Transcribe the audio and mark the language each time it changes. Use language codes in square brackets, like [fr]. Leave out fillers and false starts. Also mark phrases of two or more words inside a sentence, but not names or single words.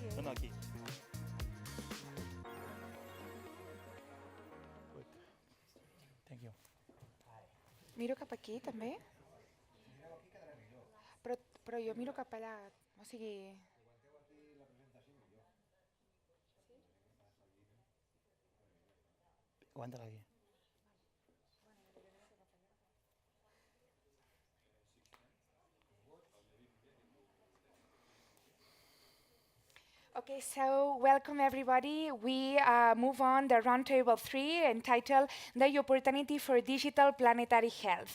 [ca] aquí. Thank you. Miro cap aquí, també? Però jo miro cap allà, o sigui... Aguanta-la aquí. [en] Okay, so welcome everybody. We move on the roundtable 3 entitled The Opportunity for Digital Planetary Health.